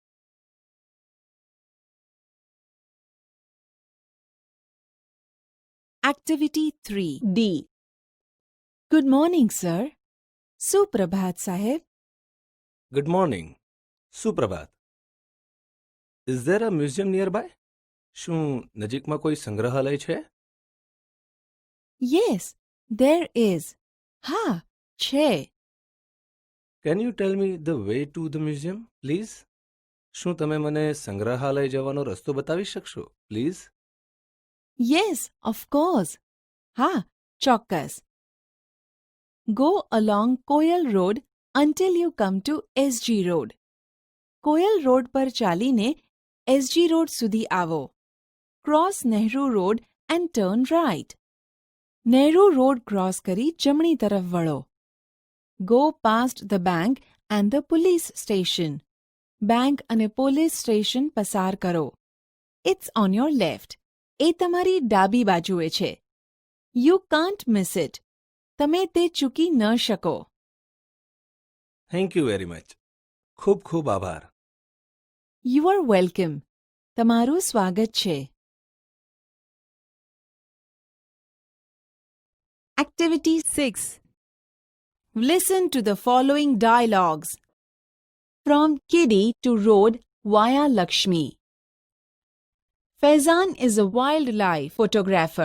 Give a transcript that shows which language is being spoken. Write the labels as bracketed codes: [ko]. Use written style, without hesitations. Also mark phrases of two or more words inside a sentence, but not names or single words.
[en] Activity 3D. Good morning, sir. Suprabhat, Sahib. Good morning. Suprabhat. Is there a museum nearby? [gu] શું નજીકમાં કોઈ સંગ્રહાલય છે? [en] Yes, there is. [gu] હા, છે. [en] Can you tell me the way to the museum, please? [gu] શું તમે મને સંગ્રહાલય જવાનો રસ્તો બતાવી શકશો, please? [en] Yes, of course. Ha, [gu] ચોક્કસ. [en] Go along Koyal Road until you come to SG Road. [gu] Koyal Road પર ચાલીને SG Road સુધી આવો. [en] Cross Nehru Road and turn right. [gu] Nehru Road cross કરી જમણી તરફ વળો. [en] Go past the bank and the police station. [gu] Bank અને [en] police station [gu] પસાર કરો. [en] It's on your left. [gu] એ તમારી ડાબી બાજુએ છે. [en] You can't miss it. [gu] તમે તે ચૂકી ન શકો. [en] Thank you very much. [gu] ખૂબ ખૂબ આભાર. [en] You are welcome. [gu] તમારું સ્વાગત છે. [en] Activity 6. Listen to the following dialogues. From Kiddy to Road via Lakshmi. Faizan is a wildlife photographer.